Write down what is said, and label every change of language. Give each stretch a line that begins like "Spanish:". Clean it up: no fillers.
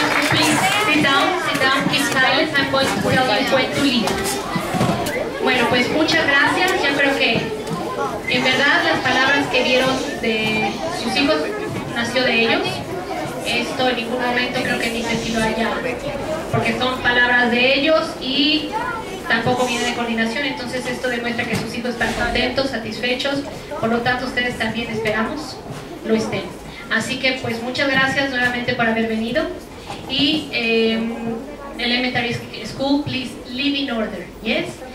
English: Please sit down, keep silent. I'm going to tell you when to leave.
Spanish: Bueno, pues muchas gracias. Yo creo que en verdad las palabras que vieron de sus hijos nació de ellos. Esto en ningún momento creo que ni sé si lo haya, porque son palabras de ellos y tampoco viene de coordinación. Entonces esto demuestra que sus hijos están contentos, satisfechos, por lo tanto ustedes también esperamos lo estén. Así que pues muchas gracias nuevamente por haber venido.
English: Y elementary school, please leave in order, yes?